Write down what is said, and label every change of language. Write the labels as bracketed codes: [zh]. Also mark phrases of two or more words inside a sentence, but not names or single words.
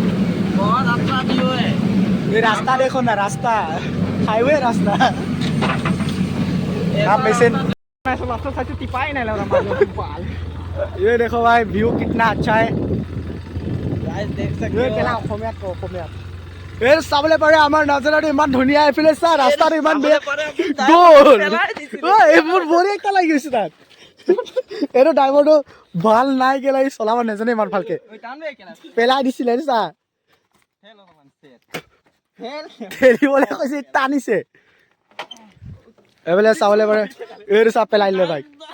[hi] बहुत अच्छा व्यू है। ये रास्ता देखो ना, रास्ता हाईवे रास्ता आप मशीन ये देखो भाई व्यू कितना अच्छा है। गाइस देख सकते ये हो। [as] केला অসমীয়াত কও অসমীয়াত এই চাবলৈ পাৰে আমাৰ নজৰাটো ইমান ধুনীয়া এফালে চা ৰাস্তাটো ইমান বেয়া গ'ল এইবোৰ বঢ়িয়া এটা লাগি গৈছে তাত এইটো ড্ৰাইভাৰটো ভাল নাই কেলা ই চলাব নাজানে ইমান ভালকে পেলাই দিছিলে চা ঠেলিবলৈ কৈছে টানিছে এইফালে চাবলৈ পাৰে এইটো চা পেলাই দিলে বাইক